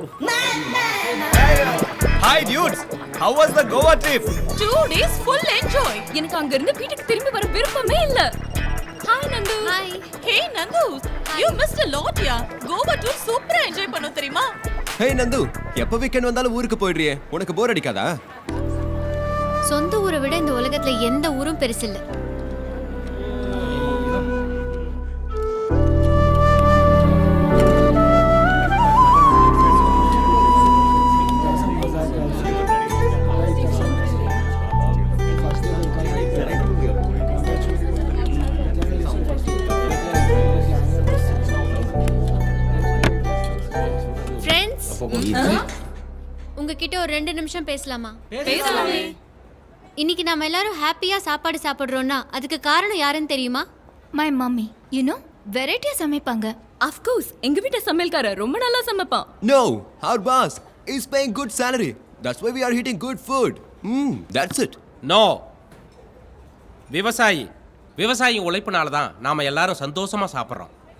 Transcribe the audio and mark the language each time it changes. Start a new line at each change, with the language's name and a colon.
English: Hi dudes, how was the Goa trip? 2 days full enjoy.
Tamil: எனக்கு அங்க இருந்து வீட்டுக்கு திரும்பி வர விருப்பமே இல்ல.
English: Hi Nandu. Hi. Hey Nandu, you missed a lot ya.
Tamil: Goa tour சூப்பரா என்ஜாய் பண்ணோம் தெரியுமா? Hey நந்து, எப்ப வீக்கெண்ட் வந்தாலும் ஊருக்கு போயிடுறியே, உனக்கு போர் அடிக்காதா? சொந்த ஊரை விட இந்த உலகத்துல எந்த ஊரும் பெருசில்ல. உங்ககிட்ட ஒரு 2 நிமிஷம் பேசலாமா? பேசலாமே. இன்னைக்கு நாம எல்லாரும் ஹாப்பியா சாப்பாடு சாப்பிடுறோம்னா அதுக்கு காரணம் யாருன்னு தெரியுமா?
English: My mummy. You know வெரைட்டியா சமைப்பாங்க. Of course
Tamil: எங்க வீட்டு சமையல்காரர் ரொம்ப நல்லா சமைப்பான்.
English: No, our boss is paying good salary. That's why we are eating good food. That's it. No.
Tamil: விவசாயி உழைப்புனால தான் நாம எல்லாரும் சந்தோஷமா சாப்பிடுறோம்.